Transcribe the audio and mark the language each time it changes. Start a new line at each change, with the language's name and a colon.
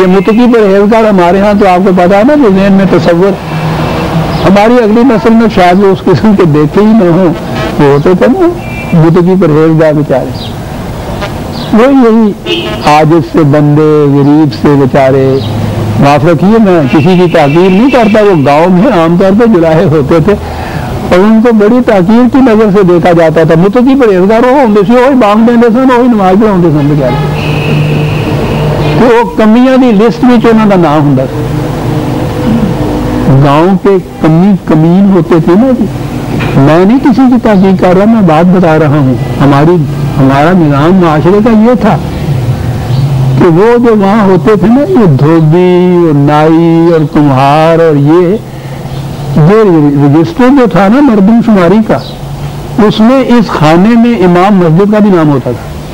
Urdu: یہ متقی پرہیزگار ہمارے ہاں تو آپ کو پتا ہے نا، جو ذہن میں تصور ہماری اگلی نسل میں شاید اس قسم کے دیکھے ہی نہ ہوں، وہ ہوتے تھے نا متقی پرہیزگار بیچارے. وہ یہی عاجز سے بندے، غریب سے بیچارے. معاف رکھیے میں کسی کی تحقیر نہیں کرتا، وہ گاؤں میں عام طور پہ جلاہے ہوتے تھے، اور ان کو بڑی تاکیر کی نظر سے دیکھا جاتا تھا.
Punjabi: متقی پرہیزگار ہوندے سی وہی بانگ دیندے سن وہی نماز پڑھاؤندے سن بچارے کہ وہ کمیاں دی لسٹ وچ انہاں دا نام ہوندا سی.
Urdu: گاؤں کے کمین ہوتے تھے نا جی. میں نہیں کسی کی تحقیق کر رہا, میں بات بتا رہا ہوں. ہمارا نظام معاشرے کا یہ تھا کہ وہ جو وہاں ہوتے تھے نا یہ دھوبی اور نائی اور کمہار اور یہ رجسٹر جو تھا نا مردم شماری کا, اس میں اس خانے میں امام مسجد کا بھی نام ہوتا تھا.